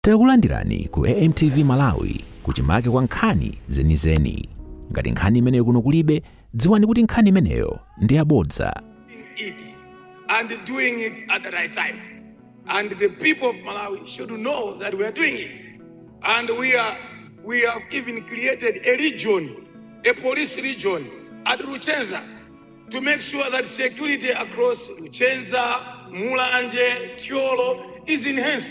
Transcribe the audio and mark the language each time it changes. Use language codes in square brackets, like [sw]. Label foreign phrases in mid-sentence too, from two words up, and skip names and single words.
[ny] Takulandirani ku AMTV Malawi kuchimake kwa nkhani zenizeni. Ngati nkhani imeneyo kuno kulibe, dziwani kuti nkhani imeneyo ndi yabodza. [en] And doing it at the right time. And the people of Malawi should know that we are doing it. And we have even created a region, a police region at Luchenza to make sure that security across Luchenza, Mulanje, Tiolo is enhanced.